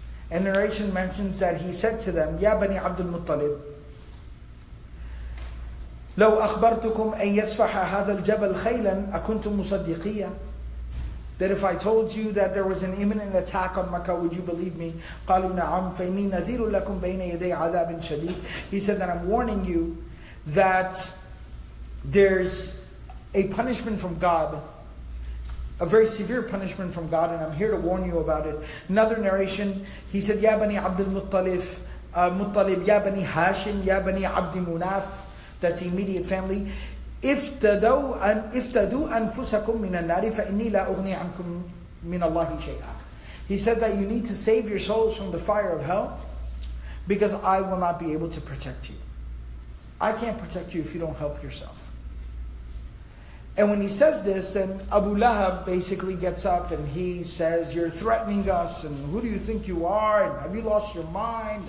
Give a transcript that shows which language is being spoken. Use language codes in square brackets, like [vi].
[en] And narration mentions that he said to them, Ya Bani Abdul Muttalib, [ar] لو أخبرتكم أن يسفح هذا الجبل خيلا أكنتم مصدقية. [en] That if I told you that there was an imminent attack on Makkah, would you believe me? [ar] قالوا نعم فإني نذير لكم بين يدي عذاب شديد. [en] He said that I'm warning you that there's a punishment from God, a very severe punishment from God, and I'm here to warn you about it. Another narration, he said, Ya Bani Abdul Muttalib, Ya Bani Hashim, Ya Bani Abdi Munaf. That's the immediate family. [ar] افتدوا أنفسكم من النار فإني لا أغني عنكم من الله شيئا. [en] He said that you need to save your souls from the fire of hell because I will not be able to protect you. I can't protect you if you don't help yourself. And when he says this, then Abu Lahab basically gets up and he says, you're threatening us, and who do you think you are, and have you lost your mind?